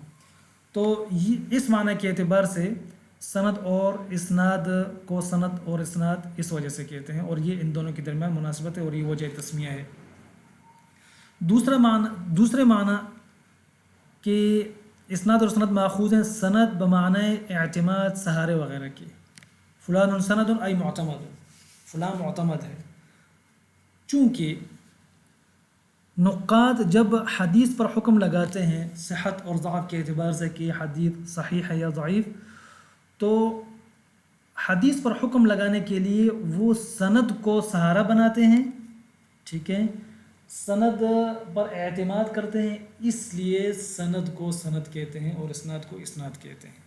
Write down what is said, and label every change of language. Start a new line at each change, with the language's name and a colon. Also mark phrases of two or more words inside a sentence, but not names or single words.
Urdu: تو اس معنی کے اعتبار سے سند اور اسناد کو سند اور اسناد اس وجہ سے کہتے ہیں، اور یہ ان دونوں کے درمیان مناسبت ہے اور یہ وجہ تسمیہ ہے۔ دوسرے معنی کہ اسناد اور سند ماخوذ ہیں سند بمعنی اعتماد، سہارے وغیرہ کے،
Arabic: فلان سند ای معتمد،
Urdu: فلان معتمد ہے۔ چونکہ نقاد جب حدیث پر حکم لگاتے ہیں صحت اور ضعف کے اعتبار سے کہ حدیث صحیح ہے یا ضعیف، تو حدیث پر حکم لگانے کے لیے وہ سند کو سہارا بناتے ہیں، ٹھیک ہے، سند پر اعتماد کرتے ہیں، اس لیے سند کو سند کہتے ہیں اور اسناد کو اسناد کہتے ہیں۔